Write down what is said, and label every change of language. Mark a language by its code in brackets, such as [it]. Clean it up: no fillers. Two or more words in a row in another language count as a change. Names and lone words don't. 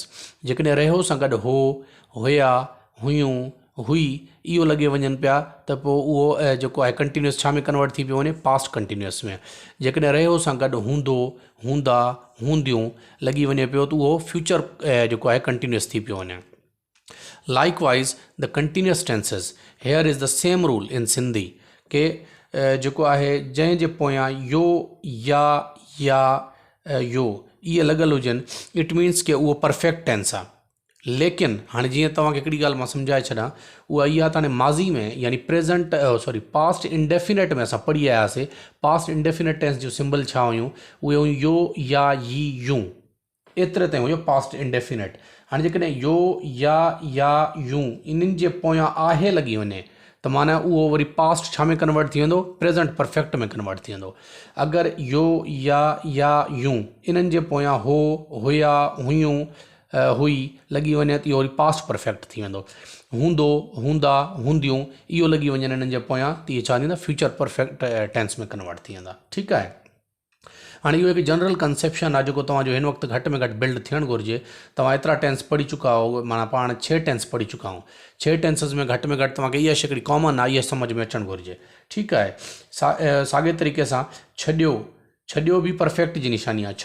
[sd] जेकॾहिं रहियो सां गॾु हो हुया हुयूं हुई इहो लॻे वञनि पिया त पोइ उहो जेको आहे कंटिन्यूअस छा में कन्वर्ट थी पियो वञे [en] past continuous [sd] में। जेकॾहिं रहियो सां गॾु हूंदो हूंदा हूंदियूं लॻी वञे पियो त उहो फ्यूचर जेको आहे कंटिन्यूअस थी पियो वञे। [en] Likewise, the continuous tenses here is the same rule in Sindhi [sd] के जेको आहे जंहिं जे पोयां यो या यो इहे लॻल हुजनि [en] it means [sd] के उहो [en] perfect tense [sd] आहे। लेकिन हाणे जीअं तव्हांखे हिकिड़ी ॻाल्हि मां सम्झाए छॾां उहा इहा त हाणे माज़ी में यानी [en] present past indefinite [sd] में असां पढ़ी आयासीं [en] past indefinite tense [sd] जूं सिंबल छा हुयूं उहे हुयूं यो या यी यूं एतिरे ताईं हुयो [en] past indefinite. [sd] हाणे जेकॾहिं यो या यूं इन्हनि जे पोयां आहे लॻी वञे त माना उहो वरी पास्ट छा में कन्वर्ट थी वेंदो [en] present perfect [sd] में कन्वर्ट थी वेंदो। अगरि यो या यूं इन्हनि जे पोयां हो हुया हुयूं हुई लॻी वञे त इहो वरी [en] past perfect [sd] थी वेंदो। हूंदो हूंदा हूंदियूं इहो लॻी वञनि इन्हनि जे पोयां त इहे छा थींदा [en] future perfect tense [sd] में कन्वर्ट थी वेंदा। ठीकु आहे हाणे इहो हिकु [en] general conception [sd] आहे जेको तव्हांजो हिन वक़्तु घटि में घटि बिल्ड थियणु घुरिजे। तव्हां एतिरा टेंस पढ़ी चुका हो माना पाण 6 टेंस पढ़ी चुका आहियूं। 6 टेंसिस में घटि में घटि तव्हांखे इहा शइ हिकिड़ी कॉमन आहे इहा सम्झ में अचणु घुरिजे। ठीकु आहे साॻे तरीक़े सां छॾियो बि परफेक्ट जी निशानी आहे।